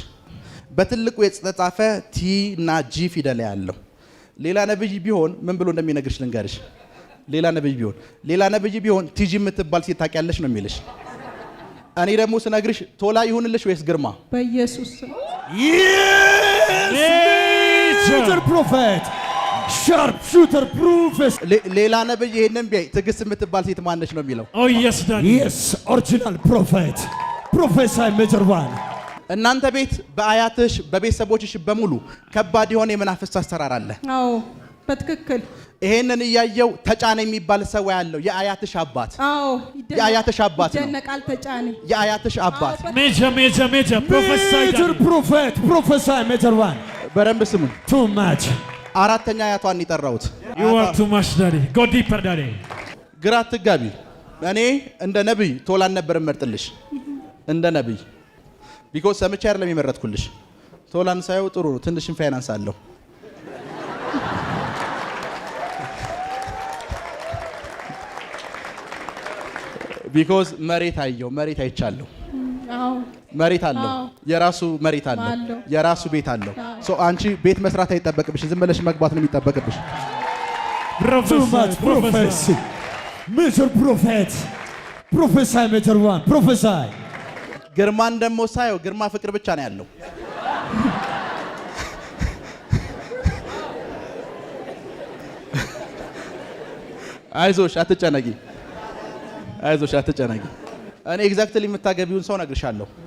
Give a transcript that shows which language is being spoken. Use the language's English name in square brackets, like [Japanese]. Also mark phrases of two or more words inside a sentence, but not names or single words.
[Amharic] በትልቁ የተጻፈ ቲ እና ጂ ፊደል ያለው። ሌላ ነብይ ቢሆን ምን ብሎ እንደሚነግርሽ ልንገርሽ። ሌላ ነብይ ቢሆን ቲጂ የምትባል ሴት ታውቂያለሽ ነው የሚልሽ። እኔ ደግሞ ስነግርሽ ቶላ ይሁንልሽ ወይስ ግርማ? በኢየሱስ ስም [English] Yes. Major prophet. Sharp shooter prophet. [Amharic] ሌላ ነብይ ይሄንን ቢያይ ትዕግስት የምትባል ሴት ማነች ነው የሚለው? [English] Oh yes, Daddy. Yes, original prophet. Prophesy, Major One. [Amharic] እናንተ ቤት በአያትሽ በቤተሰቦችሽ በሙሉ ከባድ የሆነ የመናፍስት አሰራር አለ። አዎ በትክክል ይሄንን እያየው ተጫነ የሚባል ሰው ያለው የአያትሽ አባት። አዎ የአያትሽ አባት ነው። ይደነቃል ተጫነ። የአያትሽ አባት [English] Major prophesy. Major prophet. Prophesy, Major One. [Amharic] በረምብ ስሙ። [English] Too much. [Amharic] አራተኛ አያቷን ይጠራውት። [English] You are too much, Daddy. Go deeper, Daddy. [Amharic] ግራ አትጋቢ። እኔ እንደ ነብይ ቶላን ነበር መርጥልሽ እንደ ነብይ ቢኮዝ ሰምቼ አይደለም የመረጥኩልሽ። ቶላን ሳይው ጥሩ ነው፣ ትንሽም ፋይናንስ አለው። ቢኮዝ መሬት አይቻለሁ። አዎ መሬት አለው፣ የራሱ መሬት አለው፣ የራሱ ቤት አለው። ሶ አንቺ ቤት መስራት አይጠበቅብሽ፣ ዝም ብለሽ መግባት ነው የሚጠበቅብሽ። [English] Too much prophecy. Major prophet. Prophesy, Major One. Prophesy. [Amharic] ግርማን ደግሞ ሳየው ግርማ ፍቅር ብቻ ነው ያለው። አይዞሽ አትጨነቂ። እኔ ኤግዛክትሊ የምታገቢውን ሰው ነግርሻለሁ።